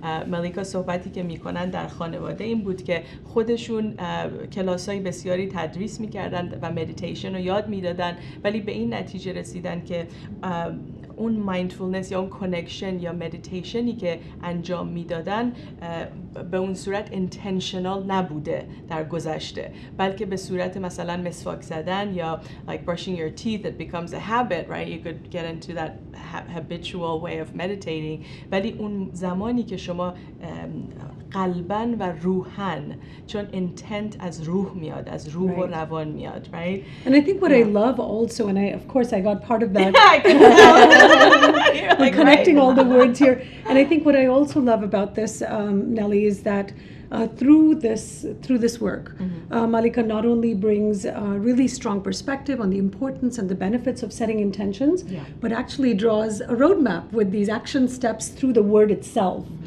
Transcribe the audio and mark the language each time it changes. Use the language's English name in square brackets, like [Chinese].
[Persian] ملیکا صحبتی که میکنن در خانواده این بود که خودشون کلاسای بسیاری تدریس میکردن و مدیتیشن رو یاد میدادن، ولی به این نتیجه رسیدن که اون مایندفولنس یا اون کانکشن یا مدیتیشنی که انجام میدادن به اون صورت اینتنشنال نبوده در گذشته، بلکه به صورت مثلا مسواک زدن یا [English] like brushing your teeth, it becomes a habit, right? You could get into that habitual way of meditating. [Persian] ولی اون زمانی که شما قلباً و روحاً، چون intent از روح میاد، از روح و روان میاد, right? [English] And I think what I love also, and of course I got part of that. I can tell. We're connecting all the words here. And I think what I also love about this, Nelly, is that through this work, Mallika not only brings really strong perspective on the importance and the benefits of setting intentions, but actually draws a roadmap with these action steps through the word itself.